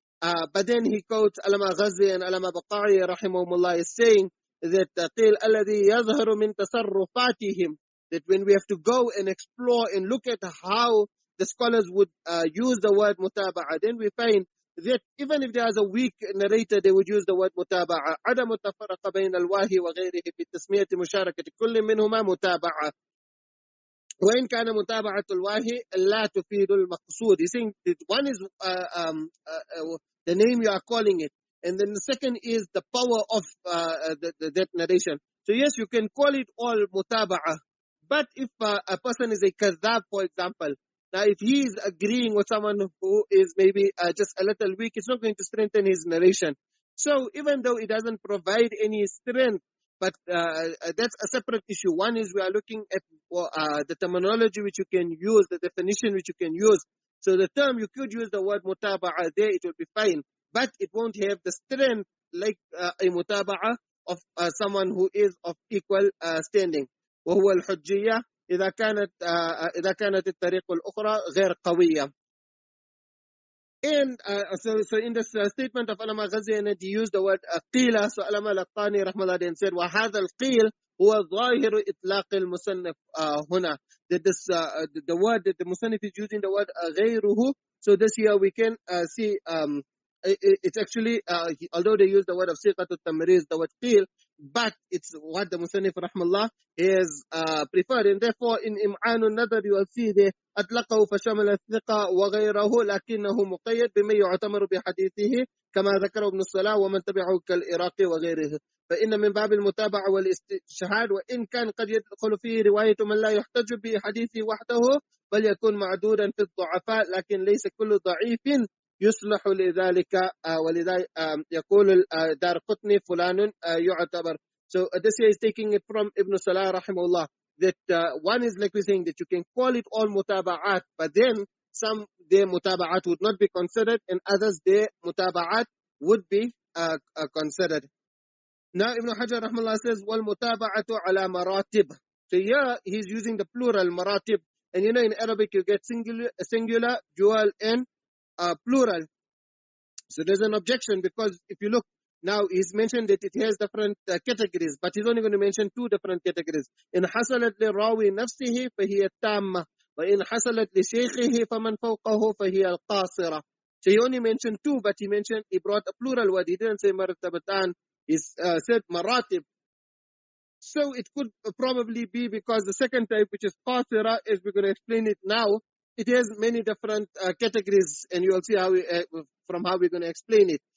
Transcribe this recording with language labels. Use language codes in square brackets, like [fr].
[en] But then he quotes Alama Ghazi and Alama Baqai rahimahumullah is saying that [ar] قِيل الَّذِي يَظْهَرُ مِنْ تَصَرُّفَاتِهِمْ, [en] that when we have to go and explore and look at how the scholars would use the word mutaba'a, then we find that even if there is a weak narrator, they would use the word mutaba'a. [ar] عدم التفرق بين الواهي وغيره بتسمية مشاركة كل منهما متابعة. وإن كان متابعة الواهي لا تفيد المقصود. [en] He's saying that one is the name you are calling it, and then the second is the power of that narration. So yes, you can call it all mutaba'a, But if a person is a kadhab, for example, now if he is agreeing with someone who is maybe just a little weak, it's not going to strengthen his narration. So even though it doesn't provide any strength, but that's a separate issue. One is we are looking at the terminology which you can use, the definition which you can use. So the term, you could use the word mutaba'ah there, it will be fine. But it won't have the strength like a mutaba'ah of someone who is of equal standing. [ar] وهو الحجية إذا كانت الطريق الأخرى غير قوية. [en] And so in this statement of Alama Ghazi, he used the word قيل. So Alama Laqani rahmallah then said [ar] وهذا القيل هو ظاهر إطلاق المصنف هنا. [en] That this the word that the Musannif is using, the word غيره. So this here we can see it's actually although they use the word of siqatul tamriz, the word qil, but it's what the Musannif rahmallah is preferred. And therefore in Im'an an-Naḍar you will see the [ar] أطلقه فشمل الثقة وغيره لكنه مقيد بما يعتبر بحديثه كما ذكر ابن الصلاح ومن تبعه كالعراقي وغيره. فإن من باب المتابعة والاستشهاد وإن كان قد يدخل فيه رواية من لا يحتج بحديثه وحده بل يكون معدودا في الضعفاء لكن ليس كل ضعيف يصلح لذلك ولذا يقول دار قطني فلان يعتبر. [en] So this here is taking it from Ibn Salah rahimahullah, that one is like we're saying that you can call it all mutaba'at, but then some their mutaba'at would not be considered and others their mutaba'at would be considered. Now Ibn Hajar rahimahullah says [ar] wal mutaba'atu ala maratib. [en] So here he's using the plural maratib, and you know in Arabic you get singular, dual and plural. So there's an objection because if you look now, he's mentioned that it has different categories, but he's only going to mention two different categories. [ar] إن حصلت للراوي نفسه فهي التامة وإن حصلت لشيخه فمن فوقه فهي القاصرة. [en] So he only mentioned two, but he brought a plural word. He didn't say martabatan. He said maratib. So it could probably be because the second type, which is qasira, as we're going to explain it now, it has many different categories, and you will see how from how we're going to explain it.